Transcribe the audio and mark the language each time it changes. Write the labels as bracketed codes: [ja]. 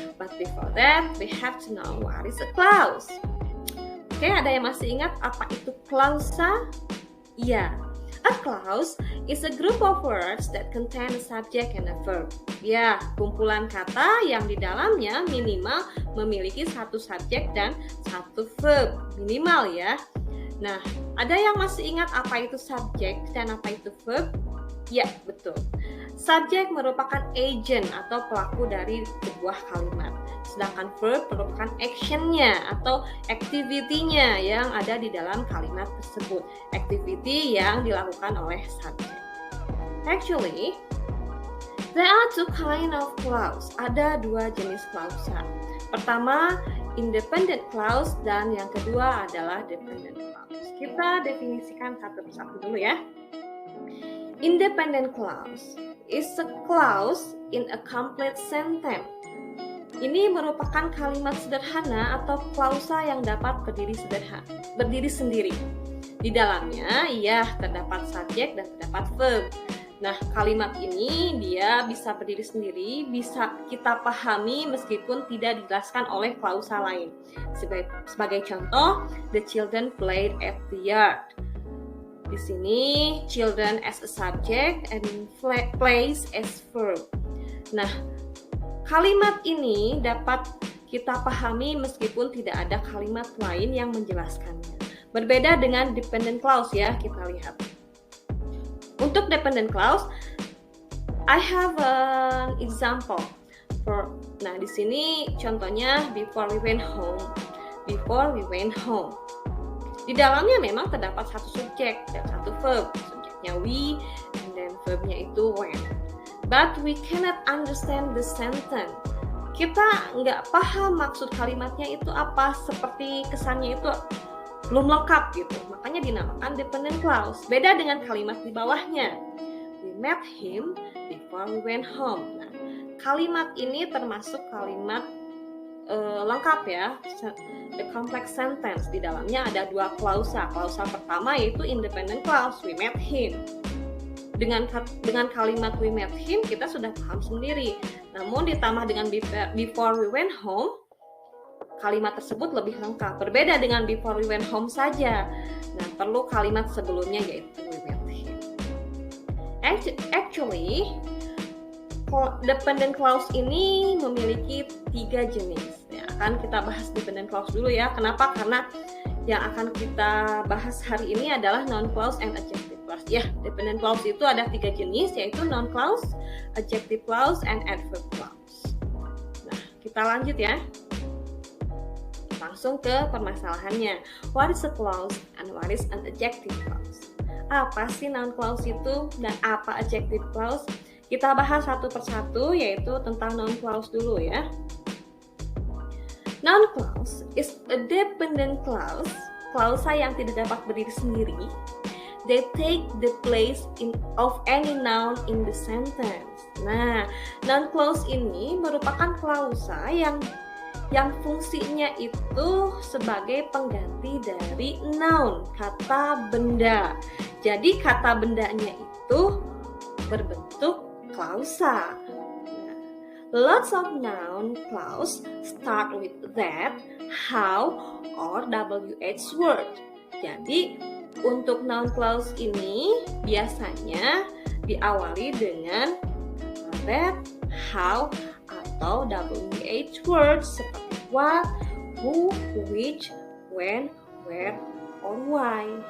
[en] But before that, we have to know what is a clause. [id] Oke, ada yang masih ingat apa itu klausa? [en] Ya, a clause is a group of words that contain a subject and a verb. [id] Ya, kumpulan kata yang di dalamnya minimal memiliki satu subjek dan satu verb. Minimal ya. Nah, ada yang masih ingat apa itu subjek dan apa itu verb? Ya, betul. Subjek merupakan agent atau pelaku dari sebuah kalimat. Sedangkan verb merupakan actionnya atau activity-nya yang ada di dalam kalimat tersebut. Activity yang dilakukan oleh subjek. [en] Actually, there are two kind of clause. [id] Ada dua jenis klausa. Pertama, independent clause dan yang kedua adalah dependent clause. Kita definisikan satu persatu dulu ya. [en] Independent clause is a clause in a complete sentence. [id] Ini merupakan kalimat sederhana atau klausa yang dapat berdiri sendiri. Di dalamnya, terdapat subjek dan terdapat verb. Nah, kalimat ini dia bisa berdiri sendiri, bisa kita pahami meskipun tidak dijelaskan oleh klausa lain. [en] Sebagai contoh, the children played at the yard. Di sini, children as a subject and plays as verb. [id] Nah, kalimat ini dapat kita pahami meskipun tidak ada kalimat lain yang menjelaskannya. Berbeda dengan dependent clause ya, kita lihat. Untuk dependent clause, I have an example. [en] Nah, di sini contohnya before we went home. Before we went home. [id] Di dalamnya memang terdapat satu subjek dan satu verb. Subjeknya we, and then verbnya itu went. [en] But we cannot understand the sentence. [id] Kita nggak paham maksud kalimatnya itu apa, seperti kesannya itu belum lengkap gitu. Makanya dinamakan dependent clause. Beda dengan kalimat di bawahnya. [en] We met him before we went home. [id] Nah, kalimat ini termasuk kalimat lengkap ya, the complex sentence. Di dalamnya ada dua klausa. Klausa pertama yaitu independent clause, we met him. Dengan kalimat we met him kita sudah paham sendiri. Namun ditambah dengan before we went home, kalimat tersebut lebih lengkap. Berbeda dengan before we went home saja. Nah, perlu kalimat sebelumnya yaitu we met him. Actually, dependent clause ini memiliki 3 jenis. Ya, akan kita bahas dependent clause dulu ya. Kenapa? Karena yang akan kita bahas hari ini adalah noun clause and adjective clause. Ya, dependent clause itu ada 3 jenis, yaitu noun clause, adjective clause, and adverb clause. Nah, kita lanjut ya. Langsung ke permasalahannya. [en] What is a clause and what is an adjective clause? [id] Apa sih noun clause itu dan apa adjective clause? Kita bahas satu persatu, yaitu tentang noun clause dulu ya. [en] Noun clause is a dependent clause, klausa yang tidak dapat berdiri sendiri. They take the place of any noun in the sentence. [id] Nah, noun clause ini merupakan klausa yang fungsinya itu sebagai pengganti dari noun, kata benda. Jadi kata bendanya itu berbentuk klausa. [en] Lots of noun clause start with that, how, or WH word. [id] Jadi untuk noun clause ini biasanya diawali dengan that, how, atau WH word seperti what, who, which, when, where, or why.